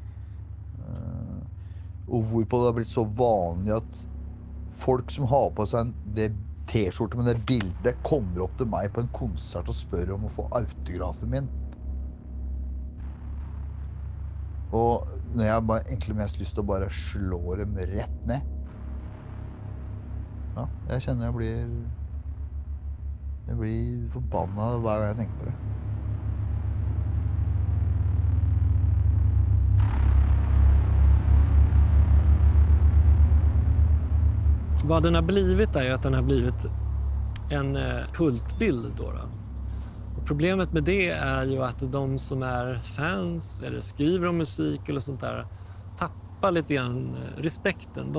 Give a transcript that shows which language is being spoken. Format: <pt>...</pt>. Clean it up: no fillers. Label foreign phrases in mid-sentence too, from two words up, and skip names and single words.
<no>Og hvorpå det har blitt så vanlig at folk som har på seg det t-skjorte med det bildet kommer opp til meg på en konsert og spør om å få autografen min. Og når jeg bare egentlig mest lyst til å bare slå dem rett ned. Ja, jeg kjenner jeg blir forbannet hver gang jeg tenker på det.</no> <sv>Vad den har blivit är ju att den har blivit en kultbild då. Och problemet med det är ju att de som är fans eller skriver om musik eller sånt där tappar lite grann respekten.</sv>